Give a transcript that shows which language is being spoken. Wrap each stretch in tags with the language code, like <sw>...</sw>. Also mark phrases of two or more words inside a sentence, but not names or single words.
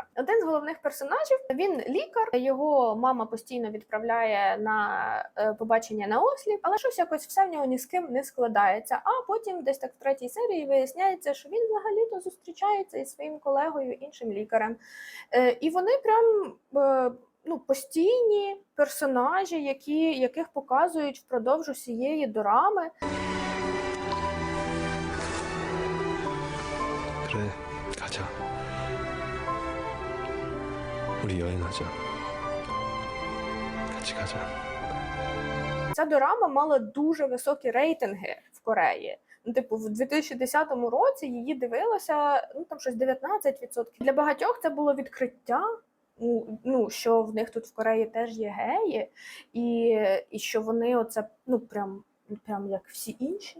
<uk>Один з головних персонажів, він лікар, його мама постійно відправляє на побачення на осліп, але щось якось все в нього ні з ким не складається. А потім десь так в третій серії виясняється, що він взагалі-то зустрічається із своїм колегою, іншим лікарем. І вони прям... постійні персонажі, яких показують впродовж усієї дорами.</uk> <ko>그래, 가자. 우리 여행하자. 같이 가자.</ko> <uk>Ця дорама мала дуже високі рейтинги в Кореї. Ну, типу, в 2010 році її дивилося, ну, там щось 19%. Для багатьох це було відкриття, ну, що в них тут в Кореї теж є геї, і що вони оце, ну, прям як всі інші.</uk>